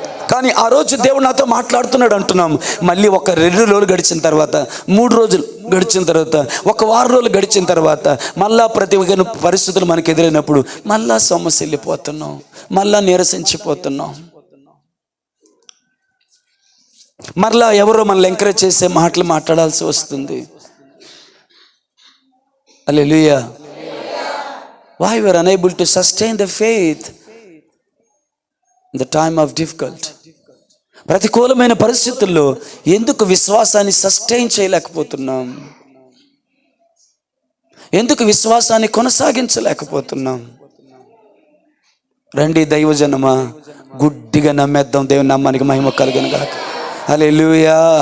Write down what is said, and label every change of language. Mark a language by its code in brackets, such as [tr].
[te] కానీ ఆ రోజు దేవుడు నాతో మాట్లాడుతున్నాడు అంటున్నాం. మళ్ళీ ఒక 2 రోజులు గడిచిన తర్వాత, 3 రోజులు గడిచిన తర్వాత, ఒక వారం రోజులు గడిచిన తర్వాత మళ్ళా ప్రతి పరిస్థితులు మనకు ఎదురైనప్పుడు మళ్ళా సమస్య వెళ్ళిపోతున్నాం, మళ్ళా నీరసించిపోతున్నాం. మరలా ఎవరో మనల్ని ఎంకరేజ్ చేసే మాటలు మాట్లాడాల్సి వస్తుంది. హల్లెలూయా. [en] Why we are unable to sustain the faith in the time of difficult? [te] ప్రతికూలమైన పరిస్థితుల్లో ఎందుకు విశ్వాసాన్ని సస్టైన్ చేయలేకపోతున్నాం? ఎందుకు విశ్వాసాన్ని కొనసాగించలేకపోతున్నాం? రండి దైవజనమా, గుడ్డిగా నమ్మేద్దాం. దేవుని నామానికి మహిమ కలుగును గాక. హల్లెలూయా.